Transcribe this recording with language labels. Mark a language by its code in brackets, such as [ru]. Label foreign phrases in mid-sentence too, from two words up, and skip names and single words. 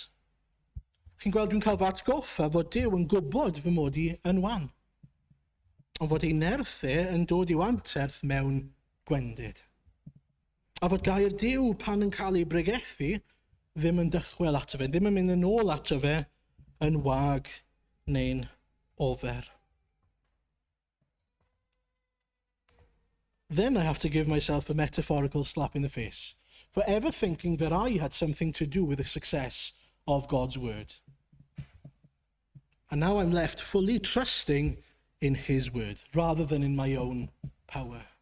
[cy] Chi'n gweld dwi'n cael fatgoffa fod Duw yn gwybod fy mod i yn wan. Ond fod ei nerth yn dod i'w anterth mewn gwendid. A fod gair Duw pan yn cael ei bregethu ddim yn dychwel ato fe, ddim yn mynd yn ôl ato fe yn wag neu'n ofer. [en] Then I have to give myself a metaphorical slap in the face for ever thinking that I had something to do with the success of God's word. And now I'm left fully trusting in his word rather than in my own power.